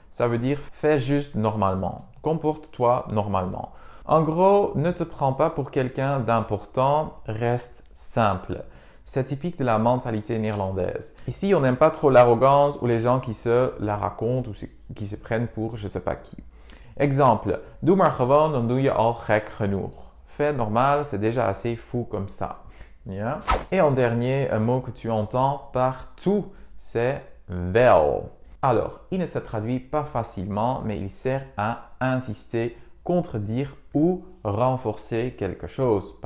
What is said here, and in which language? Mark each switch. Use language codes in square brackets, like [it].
[fr] Ça veut dire « fais juste normalement ». Comporte-toi normalement. En gros, ne te prends pas pour quelqu'un d'important, reste simple. C'est typique de la mentalité néerlandaise. Ici, on n'aime pas trop l'arrogance ou les gens qui se la racontent ou qui se prennent pour je ne sais pas qui. [nl] Exemple, doe maar gewoon, dan doe je al gek genoeg. [fr] Fais normal, c'est déjà assez fou comme ça. [en] Yeah? [fr] Et en dernier, un mot que tu entends partout, c'est wel. Alors, il ne se traduit pas facilement, mais il sert à insister, contredire ou renforcer quelque chose.